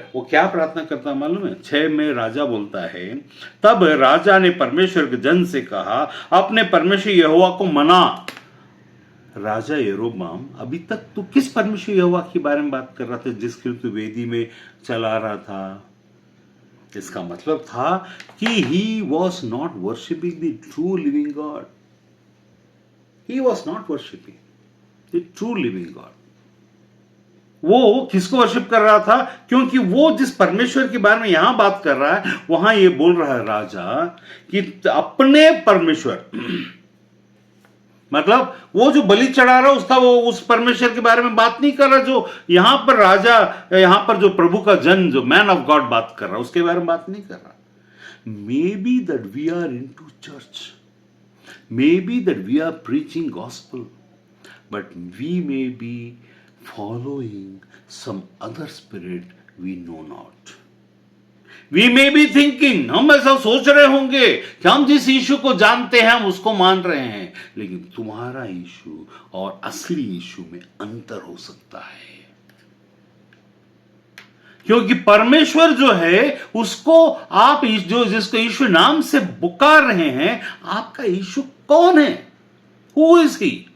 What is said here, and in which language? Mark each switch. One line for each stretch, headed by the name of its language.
Hindi: वो क्या प्रार्थना करता मालूम है? 6 में राजा बोलता है, तब राजा ने परमेश्वर के जन से कहा, अपने परमेश्वर यहोवा को मना। राजा यरोबाम, अभी तक तू किस परमेश्वर यहोवा के बारे में बात कर रहा था जिसके तू वेदी में चला रहा था? इसका मतलब था कि
English: He was not worshipping the true living God. He was not worshipping the true living God.
Hindi: वो किसको वर्शिप कर रहा था? क्योंकि वो जिस परमेश्वर के बारे में यहां बात कर रहा है, वहां ये बोल रहा है राजा कि अपने परमेश्वर मतलब वो जो बलि चढ़ा रहा है उसका, वो उस परमेश्वर के बारे में बात नहीं कर रहा जो यहां पर राजा, यहां पर जो प्रभु का जन, जो मैन ऑफ गॉड बात कर रहा है, उसके बारे में बात नहीं कर रहा।
English: Maybe that we are into church, maybe that we are preaching gospel, but we may be following some other spirit we know not. We may be thinking,
Hindi: हम ऐसा सोच रहे होंगे कि हम जिस यीशु को जानते हैं हम उसको मान रहे हैं, लेकिन तुम्हारा यीशु और असली यीशु में अंतर हो सकता है। क्योंकि परमेश्वर जो है उसको आप जो जिसको यीशु नाम से पुकार रहे हैं, आपका यीशु कौन है?
English: Who is he?